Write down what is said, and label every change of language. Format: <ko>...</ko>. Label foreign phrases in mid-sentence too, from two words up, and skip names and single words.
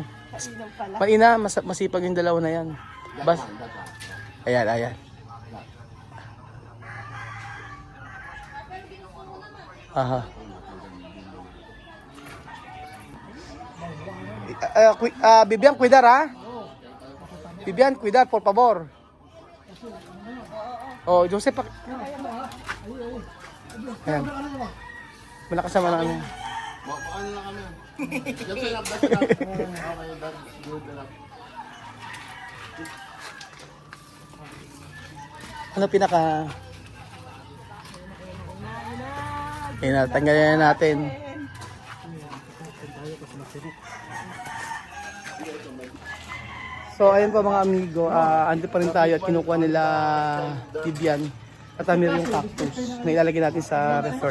<tl>Kainaw pala. Maina, masipag yung dalawa na yan. Bas. Ayan. Aha. Bibian, cuidar ha?</tl> <es>Bibian, cuidar, por favor.</es> <tl>Oh, Joseph. Ayan. Malakas naman ang ano. Paano na kami?</tl> <en>That's enough. Okay, that's good enough.</en> <tl>Ano pinaka... Tanggalin natin. So ayun po mga amigo, ando pa rin tayo at kinukuha nila Bibian at meron yung cactus na ilalagay natin sa resort.</tl>